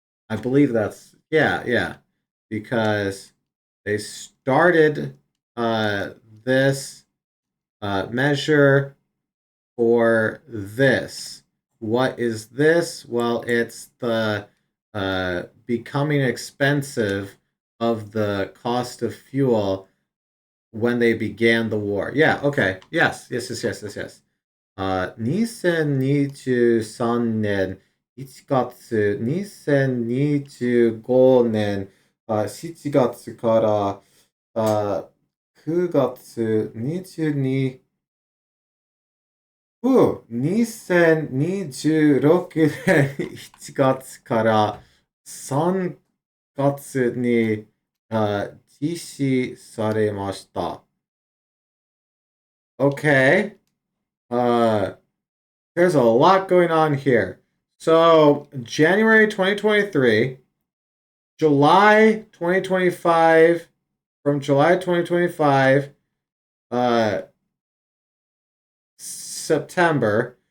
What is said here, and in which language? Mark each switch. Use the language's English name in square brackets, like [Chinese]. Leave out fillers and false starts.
[English] I believe that's, yeah, yeah. Because they started uh, this measure for this. What is this? Well, it's the becoming expensive of the cost of fuel when they began the war. Yeah, okay. Yes, yes, yes, yes, yes, yes. [Japanese] 2023年1月、2025年7月から9月22 2026年1月から3月に実施されました。 [English] Okay. Uh, there's a lot going on here. So, January 2023, July 2025, from July 2025, uh, September.